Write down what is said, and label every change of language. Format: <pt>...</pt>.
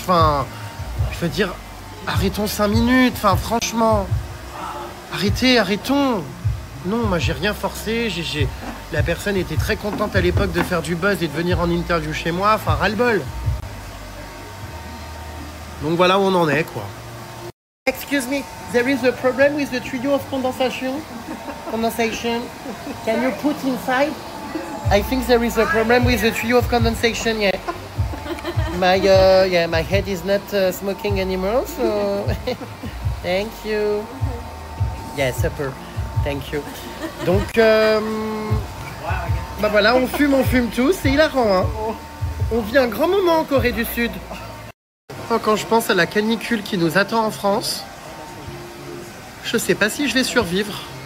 <fr>Enfin, je veux dire, arrêtons 5 minutes. Enfin, franchement, arrêtons. Non, moi j'ai rien forcé. La personne était très contente à l'époque de faire du buzz et de venir en interview chez moi. Enfin, ras-le-bol. Donc voilà où on en est, quoi.</fr> <en>Excuse me, there is a problem with the tuyau of condensation. Condensation. Can you put inside? I think there is a problem with the tuyau of condensation. Yeah. My head is not smoking anymore, so thank you. Yeah, super. Thank you.</en> <fr>Donc, bah voilà, on fume tous, c'est hilarant, hein. On vit un grand moment en Corée du Sud. Quand je pense à la canicule qui nous attend en France, je sais pas si je vais survivre.</fr>